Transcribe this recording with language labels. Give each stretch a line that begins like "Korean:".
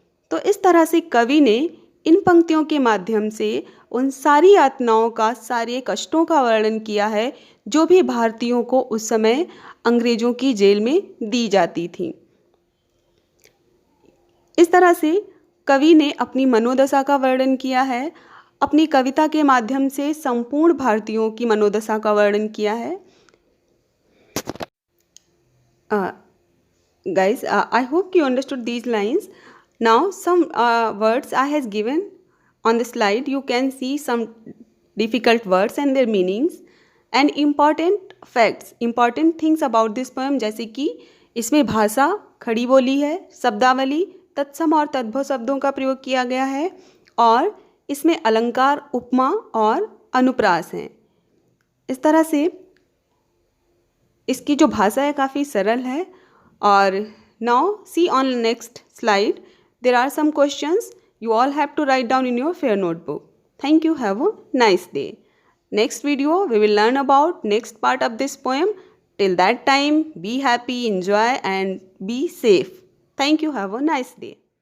Hindi: तो इस तरह से कवि ने इन पंक्तियों के माध्यम से उन सारी यातनाओं का, सारे कष्टों का वर्णन किया है जो भी भारतीयों को उस समय अंग्रेजों की जेल में दी जाती थी। इस तरह से कवि ने अपनी मनोदशा का वर्णन किया है, अपनी कविता के माध्यम से संपूर्ण भारतीयों की मनोदशा का वर्णन किया है।
English: Guys, I hope you understood these lines. Now some words I has given on the slide. You can see some difficult words and their meanings and important facts, important things about this poem,
Hindi: जैसे कि इसमें भाषा खड़ी बोली है, शब्दावली, तत्सम और तद्भव शब्दों का प्रयोग किया गया है और इसमें अलंकार, उपमा और अनुप्रास हैं। इस तरह से इसकी जो भाषा है काफ़ी सरल है।
English: और now see on next slide, there are some questions you all have to write down in your fair notebook. Thank you. Have a nice day. Next video we will learn about next part of this poem. Till that time, be happy, enjoy and be safe. Thank you. Have a nice day.